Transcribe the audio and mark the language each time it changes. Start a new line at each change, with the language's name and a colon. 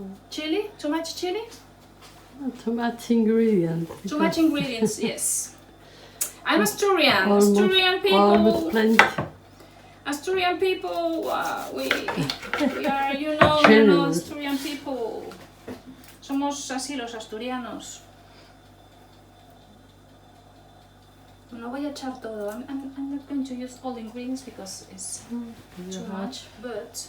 English: Chili? Too much chili? Too much ingredients. Too much ingredients, yes. I'm Asturian. Almost, Asturian people. Almost plenty. Asturian people. We are, you know, Asturian people.
Spanish: Somos así los asturianos. No voy a echar todo.
English: I'm not going to use all the ingredients because it's too much, but